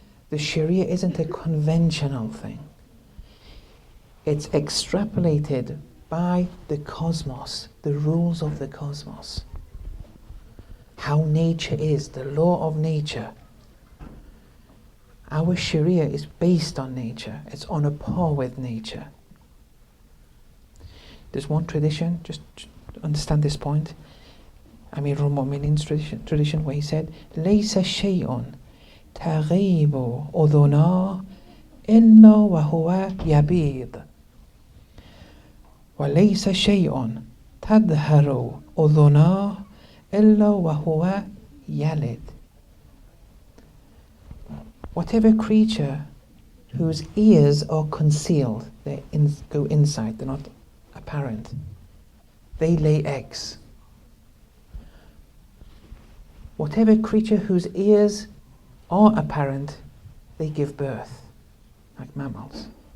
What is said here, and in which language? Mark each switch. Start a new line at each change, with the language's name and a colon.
English: The Sharia isn't a conventional thing. It's extrapolated by the cosmos, the rules of the cosmos. How nature is, the law of nature. Our Sharia is based on nature. It's on a par with nature. There's one tradition, just understand this point. Amir al-Mu'minin's tradition where he said,
Arabic: لَيْسَ شَيْءٌ تَغِيبُ أُذُنَا إِلَّا وَهُوَ يَبِيض وَلَيْسَ شَيْءٌ تَظْهَرُ أُذُنَا إِلَّا وَهُوَ يَلِدُ.
English: Whatever creature whose ears are concealed, they go inside, they're not apparent, they lay eggs. Whatever creature whose ears are apparent, they give birth, like mammals.